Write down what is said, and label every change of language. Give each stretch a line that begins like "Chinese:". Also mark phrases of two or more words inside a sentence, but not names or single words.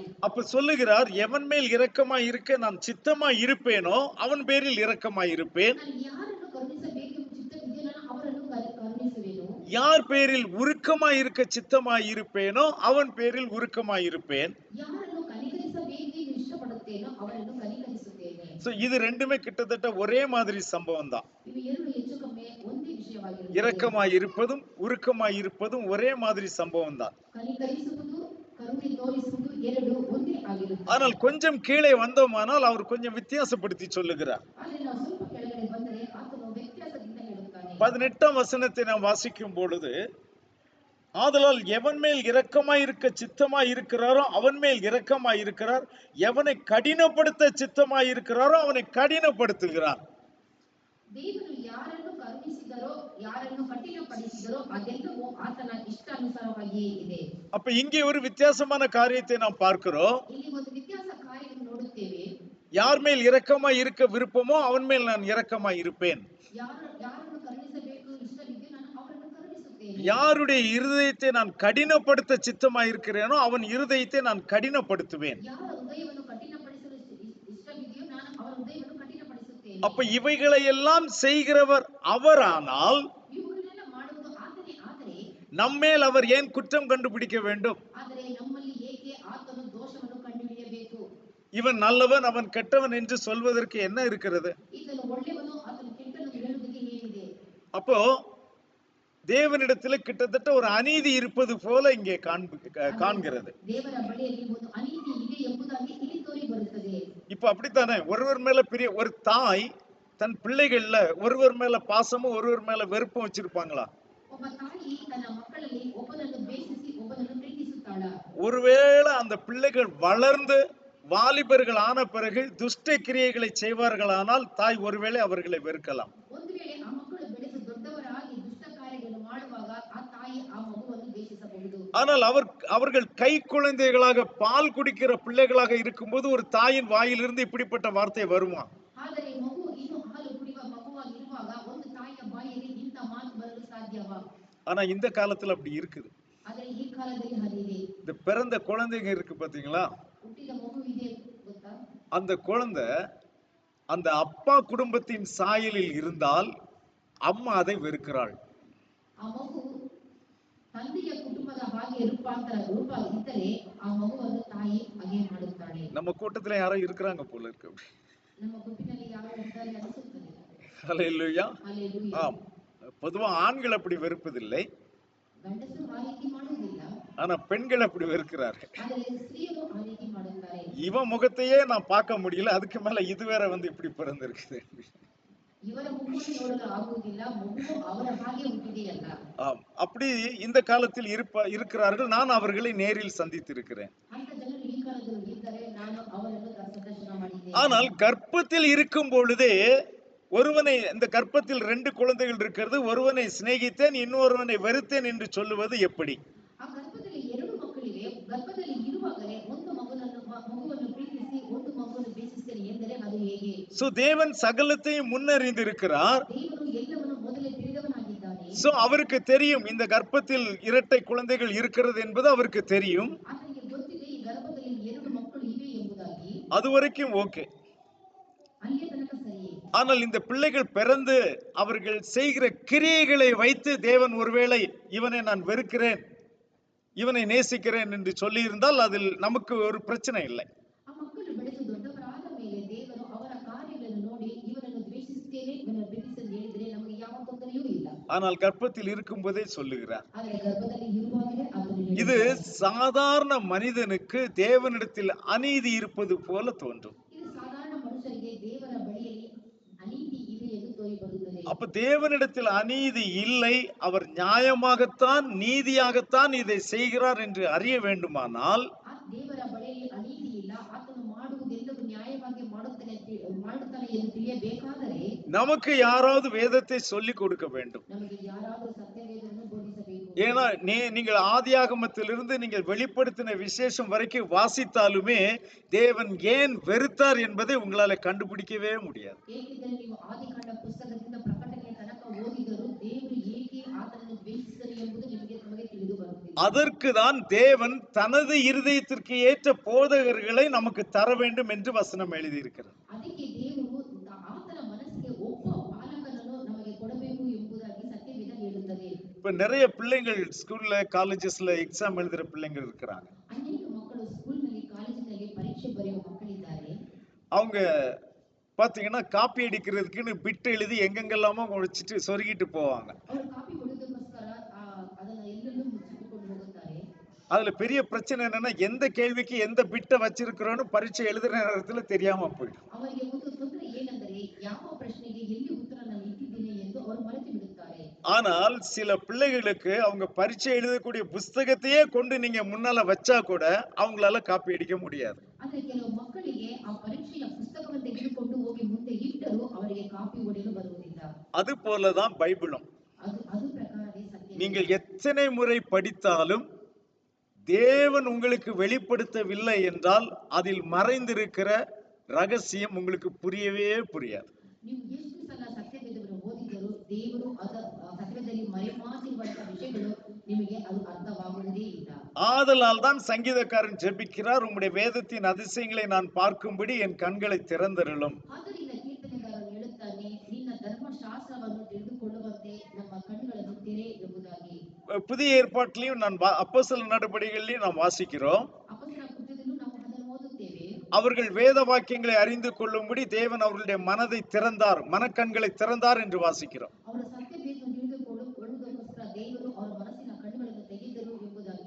Tamil: அப்ப சொல்லுகிறார், எவன் மேல் இரக்கமாய் இருக்க நான் சித்தமாய் இருப்பேனோ அவன் பேரில் இரக்கமாய் இருப்பேன்.
Kannada: ಯಾರನ್ನು ಕರುಣಿಸಬೇಕು ಚಿತ್ತವಿದೆಯೋ ನಾನು ಅವರನ್ನು ಕರುಣಿಸುವೆನು.
Tamil: யார் பேரில் உருக்கமாய் இருக்க சித்தமாய் இருப்பேனோ அவன் பேரில் உருக்கமாய் இருப்பேன்.
Kannada: ಯಾರನ್ನು ಕನಿಕರಿಸಬೇಕು ಇಷ್ಟಪಡುತ್ತೇನೋ ಅವರನ್ನು ಕನಿಕರಿಸುತ್ತೇನೆ.
Tamil: சோ இது ரெண்டுமே கிட்டத்தட்ட ஒரே மாதிரி சம்பவம் தான்.
Kannada: ಇವು ಎರಡು ಹೆಚ್ಚು ಕಮ್ಮಿ ಒಂದೇ ವಿಷಯವಾಗಿರುತ್ತದೆ.
Tamil: இரக்கமாய் இருப்பதும் உருக்கமாய் இருப்பதும் ஒரே மாதிரி சம்பவம் தான்.
Kannada: ಕನಿಕರಿಸುವುದು ಕರುಣೆ ತೋರಿಸುವುದು ಎರಡು ಒಂದೇ ಆಗಿರುತ್ತದೆ.
Tamil: ஆனால் கொஞ்சம் கீழே வந்தோமானால் அவர் கொஞ்சம் வித்தியாசப்படுத்தி சொல்லுகிறார்.
Kannada: ಆದರೆ ನಾವು ಸ್ವಲ್ಪ ಕೆಳಗಡೆ ಬಂದರೆ ಆತನು ವ್ಯತ್ಯಾಸದಿಂದ ಹೇಳುತ್ತಾನೆ.
Tamil: 18ஆம் வசனத்தை நாம் வாசிக்கும் பொழுது, ஆதலால் எவன் மேல் இரக்கமாய் இருக்க சித்தமாய் இருக்கிறாரோ அவன் மேல் இரக்கமாய் இருக்கிறார், எவனை கடினப்படுத்த சித்தமாய் இருக்கிறாரோ அவனை கடினப்படுத்துகிறார்.
Kannada: ದೇವರು ಯಾರನ್ನು ಕರುಣಿಸಿದರೋ ಯಾರನ್ನು ಕಠಿಣಪಡಿಸಿದರೋ ಅದೆಲ್ಲವೂ ಆತನ ಇಷ್ಟಾನುಸಾರವಾಗಿಯೇ ಇದೆ.
Tamil: அப்ப இங்கே ஒரு வித்தியாசமான காரியத்தை நாம் பார்க்கிறோம்.
Kannada: ಇಲ್ಲಿ ಒಂದು ವ್ಯತ್ಯಾಸ ಕಾರ್ಯವನ್ನು ನೋಡುತ್ತೇವೆ.
Tamil: யார் மேல் இரக்கமாய் இருக்க விருப்பமோ அவன் மேல் நான் இரக்கமாய் இருப்பேன்.
Kannada: ಯಾರನ್ನು ಕರುಣಿಸಬೇಕು ಇಷ್ಟವಿದೆಯೋ ನಾನು ಅವರನ್ನು ಕರುಣಿಸುತ್ತೇನೆ.
Tamil: யாருடைய இருதயத்தை நான் கடினப்படுத்த சித்தமாய் இருக்கிறேனோ அவன் இருதயத்தை நான் கடினப்படுத்துவேன்.
Kannada: ಯಾರ ಹೃದಯವನ್ನು ಕಠಿಣಪಡಿಸಲು ಇಷ್ಟವಿದೆಯೋ ನಾನು ಅವರ ಹೃದಯವನ್ನು ಕಠಿಣಪಡಿಸುತ್ತೇನೆ.
Tamil: அப்ப இவைகளை எல்லாம் செய்கிறவர் அவரானால்
Kannada: ಇವುಗಳನ್ನೆಲ್ಲ ಮಾಡುವುದು ಆತನೇ. ಆದರೆ
Tamil: நம்மேல் அவர் ஏன் குற்றம் கண்டுபிடிக்க வேண்டும்?
Kannada: ಆದರೆ ನಮ್ಮಲ್ಲಿ ಏಕೆ ಆತನು ದೋಷವನ್ನು ಕಂಡುಹಿಡಿಯಬೇಕು?
Tamil: இவன் நல்லவன் அவன் கெட்டவன் என்று சொல்வதற்கு என்ன இருக்கிறது?
Kannada: ಈತನು ಒಳ್ಳೆಯವನು ಆತನು ಕೆಟ್ಟವನು ಹೇಳುವುದಕ್ಕೆ ಏನಿದೆ?
Tamil: அப்போ தேவனிடத்தில் கிட்டத்தட்ட ஒரு அநீதி இருப்பது போல இங்கே காண்கிறது.
Kannada: ದೇವರ ಬಳಿಯಲ್ಲಿ ಒಂದು ಅನೀತಿ ಇದೆ ಎಂಬುದಾಗಿ ಇಲ್ಲಿ ತೋರಿ ಬರುತ್ತದೆ.
Tamil: இப்ப அப்படித்தானே, ஒருவர் மேல ஒரு தாய் தன் பிள்ளைகள்ல ஒருவர் மேல பாசமும் ஒருவர் மேல வெறுப்பும் வச்சிருப்பாங்களா?
Kannada: ಒಬ್ಬ ತಾಯಿ ತನ್ನ ಮಕ್ಕಳಲ್ಲಿ ಒಬ್ಬನನ್ನು ದ್ವೇಷಿಸಿ ಒಬ್ಬನನ್ನು ಪ್ರೀತಿಸುತ್ತಾಳ.
Tamil: ஒருவேளை அந்த பிள்ளைகள் வளர்ந்து வாலிபர்கள் ஆன பிறகு துஷ்ட கிரியைகளை செய்வார்களானால் தாய் ஒருவேளை அவர்களை வெறுக்கலாம்.
Kannada: ಒಂದು ವೇಳೆ ಆ ಮಕ್ಕಳು ಬೆಳೆದು ದೊಡ್ಡವರಾಗಿ ದುಷ್ಟ ಕಾರ್ಯಗಳನ್ನು ಮಾಡುವಾಗ ಆ ತಾಯಿ ಆ ಮಗುವನ್ನು ದ್ವೇಷಿಸಬಹುದು.
Tamil: ஆனால் அவர்கள் கை குழந்தைகளாக பால் குடிக்கிற பிள்ளைகளாக இருக்கும்போது ஒரு தாயின் வாயிலிருந்து இப்படிப்பட்ட வார்த்தை வருமா?
Kannada: ಆದರೆ ಮಗು ಇನ್ನು ಹಾಲು ಕುಡಿಯುವ ಮಗುವಾಗಿರುವಾಗ ಒಂದು ತಾಯಿಯ ಬಾಯಲ್ಲಿ ಇಂಥ ಮಾತು ಬರಲು ಸಾಧ್ಯವಾ?
Tamil: ஆனா இந்த காலத்துல அப்படி இருக்குது.
Kannada: ಆದರೆ ಈ ಕಾಲದಲ್ಲಿ ಹಾಗಿದೆ.
Tamil: இந்த பிறந்த குழந்தைங்க இருக்கு பாத்தீங்களா,
Kannada: ಹುಟ್ಟಿದ ಮಗು ಇದೆ ಗೊತ್ತಾ?
Tamil: அந்த குழந்தை அந்த அப்பா குடும்பத்தின் சாயலில் இருந்தால் அம்மா அதை வெறுக்கிறாள்.
Kannada: ಆ ಮಗು ತಂದೆಯ ಕುಟುಂಬದ ಹಾಗೆ ರೂಪ ಇದ್ದರೆ ಆ ಮಗುವನ್ನು ತಾಯಿ ಹಾಗೆ ಮಾಡುತ್ತಾಳೆ.
Tamil: நம்ம கூட்டத்துல யாரோ இருக்கிறாங்க போல இருக்கு.
Kannada: ನಮ್ಮ ಗುಂಪಿನಲ್ಲಿ ಯಾರೋ ಇದ್ದಾರೆ ಅನಿಸುತ್ತದೆ.
Tamil: ஹல்லேலூயா.
Kannada: ಹಲ್ಲೆಲೂಯಾ.
Tamil: ஆம், பொதுவா ஆண்கள் அப்படி வெறுப்பதில்லை,
Kannada: ಗಂಡಸರು ಆ ರೀತಿ ಮಾಡುವುದಿಲ್ಲ,
Tamil: ஆனா பெண்கள் அப்படி வெறுக்கிறார்கள்.
Kannada: ಆದರೆ ಸ್ತ್ರೀಯರು ಆ ರೀತಿ ಮಾಡುತ್ತಾರೆ.
Tamil: இவன் முகத்தையே நான் பார்க்க முடியல, அதுக்கு மேல இது வேற வந்து இப்படி பிறந்திருக்குது.
Kannada: ಇವರ ಮುಖವನ್ನು ನೋಡಲು ಆಗುವುದಿಲ್ಲ, ಮಗು ಅವರ ಹಾಗೆ ಹುಟ್ಟಿದೆಯಲ್ಲ.
Tamil: ஆம், அப்படி இந்த காலத்தில் இருக்கிறார்கள். நான் அவர்களை நேரில் சந்தித்திருக்கிறேன்.
Kannada: ಅಂತ ಜನರು ಈ ಕಾಲದಲ್ಲಿ ಇದ್ದರೆ ನಾನು ಅವರನ್ನು ಸಂದರ್ಶನ ಮಾಡಿದ್ದೇನೆ.
Tamil: ஆனால் கர்ப்பத்தில் இருக்கும் பொழுதே ஒருவனை, இந்த கர்ப்பத்தில் 2 குழந்தைகள் இருக்கிறது, ஒருவனை சிநேகித்தேன் இன்னொருவனை வெறுத்தேன் என்று சொல்லுவது எப்படி?
Kannada: ಆ ಗರ್ಭದಲ್ಲಿ 2 ಮಕ್ಕಳಿವೆ, ಗರ್ಭದಲ್ಲಿ ಇರುವಾಗಲೇ ಒಂದು ಮಗುವನ್ನು ಪ್ರೀತಿಸಿ ಒಂದು ಮಗುವನ್ನು ದ್ವೇಷಿಸ್ತೇನೆ ಎಂದರೆ ಅದು ಹೇಗೆ?
Tamil: சோ தேவன் சகலத்தையும் முன்னறிந்திருக்கிறார்.
Kannada: ದೇವರು ಎಲ್ಲವನ್ನು ಮೊದಲೇ ತಿಳಿದವನಾಗಿದ್ದಾನೆ.
Tamil: சோ அவருக்கு தெரியும் இந்த கர்ப்பத்தில் இரட்டை குழந்தைகள் இருக்கிறது என்பது அவருக்கு தெரியும்.
Kannada: ಆತನಿಗೆ ಗೊತ್ತಿದೆ ಈ ಗರ್ಭದಲ್ಲಿ 2 ಮಕ್ಕಳು ಇವೆ ಎಂಬುದಾಗಿ.
Tamil: அது வரைக்கும் ஓகே.
Kannada: ಅಲ್ಲಿಯ ತನಕ ಸರಿಯೇ.
Tamil: ஆனால் இந்த பிள்ளைகள் பிறந்து அவர்கள் செய்கிற கிரியைகளை வைத்து தேவன் ஒருவேளை இவனை நான் வெறுக்கிறேன் இவனை நேசிக்கிறேன் என்று சொல்லி இருந்தால் அதில் நமக்கு ஒரு பிரச்சனை இல்லை.
Kannada: ಆ ಮಕ್ಕಳು ಬೆಳೆದು ದೊಡ್ಡವರಾದ ಮೇಲೆ ದೇವರು ಅವರ ಕಾರ್ಯಗಳನ್ನು ನೋಡಿ ಇವನನ್ನು ದ್ವೇಷಿಸುತ್ತೇನೆ ಇವನನ್ನು ಪ್ರೀತಿಸಲು ಹೇಳಿದರೆ ನಮಗೆ ಯಾವ ತೊಂದರೆಯೂ ಇಲ್ಲ.
Tamil: ஆனால் கர்ப்பத்தில் இருக்கும் போதே சொல்லுகிறார்.
Kannada: ಆದರೆ ಗರ್ಭದಲ್ಲಿ ಇರುವಾಗಲೇ ಆತನು
Tamil: இது சாதாரண மனிதனுக்கு தேவனிடத்தில் அநீதி இருப்பது போல தோன்றும்.
Kannada: ಇದು ಸಾಧಾರಣ ಮನುಷ್ಯರಿಗೆ ದೇವರ ಬಳಿಯಲ್ಲಿ ಅನೀತಿ ಇದೆ ಎಂದು ತೋರಿಬರುತ್ತದೆ.
Tamil: அப்ப தேவனிடத்தில் அநீதி இல்லை, அவர் நியாயமாகத்தான் நீதியாகத்தான் இதை செய்கிறார் என்று அறிய வேண்டுமானால்
Kannada: ಆ ದೇವರ ಬಳಿಯಲ್ಲಿ ಅನೀತಿ ಇಲ್ಲ, ಆತನು ಮಾಡುವುದೆಲ್ಲವೂ ನ್ಯಾಯವಾಗಿ ಮಾಡುತ್ತಾನೆ ಎಂದು ತಿಳಿಯಬೇಕಾದರೆ
Tamil: நமக்கு யாராவது வேதத்தை சொல்லிக் கொடுக்க வேண்டும்.
Kannada: ನಮಗೆ ಯಾರಾದರೂ ಸತ್ಯವೇದವನ್ನು ಬೋಧಿಸಬೇಕು.
Tamil: ஏன்னா நீங்கள் ஆதியாகமத்திலிருந்து நீங்கள் வெளிப்படுத்தின விசேஷம் வரைக்கும் வாசித்தாலுமே தேவன் ஏன் வெறுத்தார் என்பதை உங்களால கண்டுபிடிக்கவே முடியாது.
Kannada: ಏಕೆಂದರೆ ನೀವು ಆದಿಕಾಂಡ ಪುಸ್ತಕದಿಂದ ಪ್ರಕಟಣೆಯ ತನಕ ಓದಿದರೂ ದೇವರು ಏಕೆ ಆತನನ್ನು ದ್ವೇಷಿಸಿದರು ಎಂಬುದು ನಮಗೆ ತಿಳಿದು ಬರುತ್ತಿಲ್ಲ.
Tamil: அதற்கு தான் தேவன் தனது இருதயத்திற்கு ஏற்ற போதகர்களை நமக்கு தர வேண்டும் என்று வசனம் எழுதியிருக்கிறது.
Kannada: ಅದಕ್ಕೆ ದೇವರು ಆತನ ಮನಸ್ಸಿಗೆ ಒಬ್ಬ ಪಾಲಕನನ್ನು ನಮಗೆ ಕೊಡಬೇಕು ಎಂಬುದಾಗಿ ಸತ್ಯವೇದ ಹೇಳುತ್ತದೆ.
Tamil: இப்ப நிறைய பிள்ளைங்கள் ஸ்கூல்ல காலேஜஸ்ல எக்ஸாம் எழுதுற பிள்ளைங்க இருக்கிறாங்க.
Kannada: ಅನೇಕ ಮಕ್ಕಳು ಸ್ಕೂಲ್ನಲ್ಲಿ ಕಾಲೇಜಿನಲ್ಲಿ ಪರೀಕ್ಷೆ ಬರೆಯುವ ಮಕ್ಕಳಿದ್ದಾರೆ.
Tamil: அவங்க பாத்தீங்கன்னா காப்பி அடிக்கிறதுக்குன்னு பிட் எழுதி எங்கெங்கெல்லாமோ முடிச்சிட்டு சொருகிட்டு போவாங்க.
Kannada: ಅವರು ಕಾಪಿ ಹೊಡೆದಕ್ಕೋಸ್ಕರ ಅದನ್ನ ಎಲ್ಲೆಲ್ಲೂ ಮುಚ್ಚಿಟ್ಟುಕೊಂಡು ಹೋಗುತ್ತಾರೆ.
Tamil: அதுல பெரிய பிரச்சனை என்னன்னா எந்த கேள்விக்கு எந்த பிட்டை வச்சிருக்கிறோன்னு பரீட்சை எழுதுற நேரத்துல தெரியாம போயிடும்.
Kannada: ಅವರಿಗೆ ಒಂದು ತೊಂದರೆ ಏನೆಂದರೆ ಯಾವ ಪ್ರಶ್ನೆಗೆ ಎಲ್ಲಿ ಉತ್ತರ ನಾನು ಇಟ್ಟಿದ್ದೇನೆ ಎಂದು ಅವರು ಮರೆತು ಬಿಡುತ್ತಾರೆ.
Tamil: ஆனால் சில பிள்ளைகளுக்கு அவங்க பரீட்சை எழுதக்கூடிய புஸ்தகத்தையே கொண்டு நீங்க முன்னால வச்சா கூட அவங்களால காப்பி அடிக்க முடியாது.
Kannada: ಆದರೆ ಕೆಲವು ಮಕ್ಕಳಿಗೆ ಆ ಪರೀಕ್ಷೆಯ ಪುಸ್ತಕವನ್ನು ತೆಗೆದುಕೊಂಡು ಹೋಗಿ ಮುಂದೆ ಇಟ್ಟರೂ ಅವರಿಗೆ ಕಾಪಿ ಹೊಡೆಯಲು ಬರುವುದಿಲ್ಲ.
Tamil: அது போலதான் பைபிளும்.
Kannada: ಅದು ಪ್ರಕಾರವೇ ಸತ್ಯ.
Tamil: நீங்கள் எத்தனை முறை படித்தாலும் தேவன் உங்களுக்கு வெளிப்படுத்தவில்லை என்றால் அதில் மறைந்திருக்கிற ரகசியம் உங்களுக்கு புரியவே புரியாது.
Kannada: ನೀವು ಎಷ್ಟು ಸಲ ಸತ್ಯವೇದವನ್ನು ಓದಿದರೂ ದೇವರು ಸತ್ಯವೇದದಲ್ಲಿ ಮರೆಮಾಚಿರುವಂತಹ ವಿಷಯಗಳು ನಿಮಗೆ ಅದು ಅರ್ಥವಾಗುವುದೇ ಇಲ್ಲ.
Tamil: ஆதலால் தான் சங்கீதக்காரன் ஜெபிக்கிறார், உம்முடைய வேதத்தின் அதிசயங்களை நான் பார்க்கும்படி என் கண்களை திறந்தருளும்.
Kannada: ಆದ್ದರಿಂದ ಕೀರ್ತನೆಗಾರನು ಹೇಳುತ್ತಾನೆ, ನಿನ್ನ ಧರ್ಮಶಾಸ್ತ್ರವನ್ನು ತಿಳಿದುಕೊಳ್ಳುವಂತೆ ನಮ್ಮ ಕಣ್ಣುಗಳನ್ನು ತೆರೆ ಎಂಬುದಾಗಿ.
Tamil: புதிய ஏற்பாட்டிலையும் அப்போஸ்தலர் நடபடிகளிலும் நாம் வாசிக்கிறோம்.
Kannada: ಅಪೊಸ್ತಲರ ಕೃತ್ಯದಲ್ಲೂ ನಾವು ಅದನ್ನು ಓದುತ್ತೇವೆ.
Tamil: அவர்கள் வேத வாக்கியங்களை அறிந்து கொள்ளும்படி தேவன் அவர்களுடைய மனதை திறந்தார், மனக்கண்களை திறந்தார் என்று வாசிக்கிறோம்.
Kannada: ಅವರ ಸತ್ಯವೇದವನ್ನು ತಿಳಿದುಕೊಳ್ಳುವುದಕ್ಕೋಸ್ಕರ ದೇವರು ಅವರ ಮನಸ್ಸಿನ ಕಣ್ಣುಗಳನ್ನು ತೆಗೆದರು ಎಂಬುದಾಗಿ.